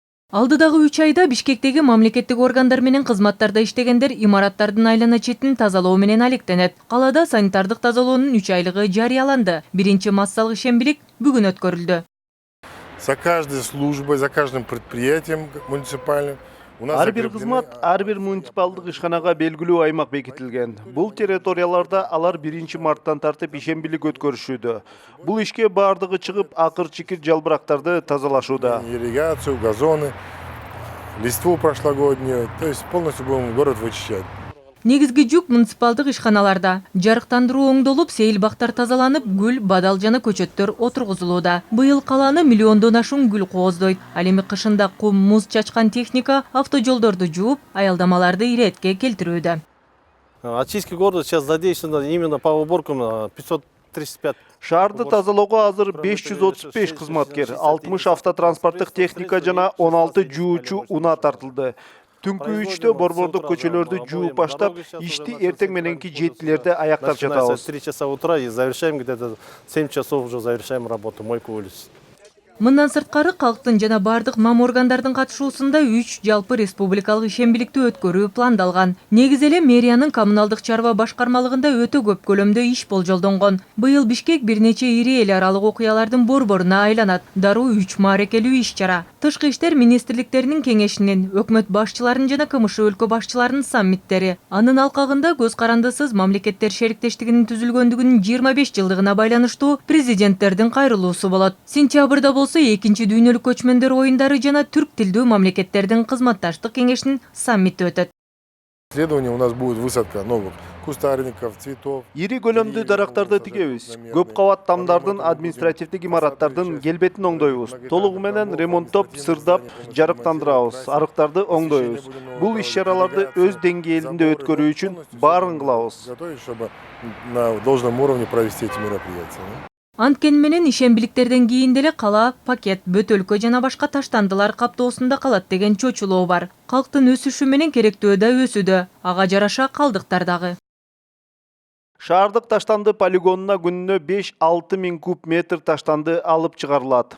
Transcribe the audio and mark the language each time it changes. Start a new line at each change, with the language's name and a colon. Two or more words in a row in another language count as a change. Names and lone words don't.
Kyrgyz: Алдыдагы 3 айда Бишкектеги мамлекеттик органдар менен кызматтарда иштегендер имараттардын айлана четин тазалоо менен алектенет. Калада санитардык тазалоонун 3 айлыгы жарыяланды. Биринчи массалык ишембилик бүгүн өткөрүлдү.
Russian: За каждой службой, за каждым предприятием муниципальным
Kyrgyz: Ар бир кызмат, ар бир муниципалдык ишканага белгилүү аймак бекитилген. Бул территорияларда алар 1 марттан тартып ишембилик өткөрүшүүдө. Бул ишке баардыгы чыгып, акыр-чикир жалбырактарды тазалашууда.
Russian: Ирригацию, газоны, листву прошлогоднюю, то есть полностью будем город вычищать.
Kyrgyz: Негизги жүк муниципалдык ишканаларда. Жарыктандыруу оңдолуп, сейил бактар тазаланып, гүл, бадал жана көчөттөр отургузулууда. Быйыл каланы миллиондон ашуун гүл кооздойт. Ал эми кышында кум, муз чачкан техника автожолдорду жууп, аялдамаларды иретке келтирүүдө.
Russian: Очистки города сейчас задействовано именно по уборкам 535.
Kyrgyz: Шаарды тазалоого азыр 535 кызматкер, 60 автотранспорттук техника жана 16 жуучу унаа тартылды. Түнкү 3-тө борбордук көчөлөрдү жууп баштап, ишти эртең мененки 7-лерде аяктап жатабыз.
Russian: С 3 часа утра и завершаем где-то 7 часов уже завершаем работу мойку улиц.
Kyrgyz: Мындан сырткары калктын жана бардык мам органдардын катышуусунда 3 жалпы республикалык ишембиликти өткөрүү пландалган. Негизи эле мэриянын коммуналдык чарба башкармалыгында өтө көп көлөмдө иш болжолдонгон. Быйыл Бишкек бир нече ири эл аралык окуялардын борборуна айланат. Дароо 3 маарекелүү иш-чара. Тышкы иштер министрликтеринин кеңешинин, өкмөт башчыларынын жана КМШ өлкө башчыларынын саммиттери. Анын алкагында көз карандысыз мамлекеттер шериктештигинин түзүлгөндүгүнүн 25 жылдыгына байланыштуу президенттердин кайрылуусу болот. Сентябрда болсо экинчи дүйнөлүк көчмөндөр оюндары жана түрк тилдүү мамлекеттердин кызматташтык кеңешинин саммити өтөт.
Russian: Следование у нас будет высадка новых кустарников, цветов.
Kyrgyz: Ири көлөмдүү дарактарды тигебиз. Көп кабат тамдардын административдик имараттардын келбетин оңдойбуз. Толугу менен ремонттоп, сырдап, жарыктандырабыз, арыктарды оңдойбуз. Бул иш-чараларды өз деңгээлинде өткөрүү үчүн баарын кылабыз.
Russian: Готовить, чтобы на должном уровне провести эти мероприятия.
Kyrgyz: Анткени менен ишембиликтерден кийин деле кала пакет, бөтөлкө жана башка таштандылар каптоосунда калат деген чочулоо бар. Калктын өсүшү менен керектөө да өсүүдө, ага жараша калдыктар дагы. Шаардык таштанды полигонуна күнүнө 5-6 миң куб метр таштанды алып чыгарылат.